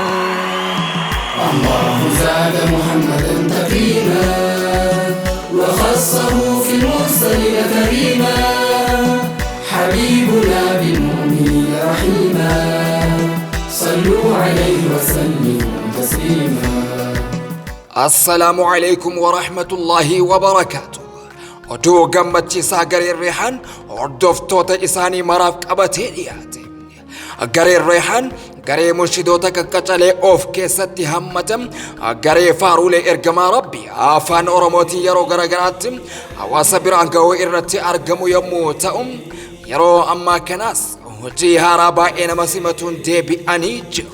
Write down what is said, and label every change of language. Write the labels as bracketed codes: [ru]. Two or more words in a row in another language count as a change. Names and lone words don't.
[ar] الله زاد محمدا تكريما وخصه في المرسلين كريما حبيبنا بالمؤمنين رحيما صلوا عليه وسلموا تسليما. السلام عليكم ورحمة الله وبركاته. [om] oduu gammachiisaa garee Reehaan hordoftoota isaanii maraaf qabatee dhiyaate. Garee Reehaan garee murshidoota qaqqacalee of keessatti hammatam garee faaruulee ergamaa Rabbi afaan Oromootiin yeroo garagaraatti hawaasa biraan ga'uu irratti argamu yommuu ta'u yeroo ammaa kanaas hojii haaraa baay'ee nama simatuun deebi'anii jiru.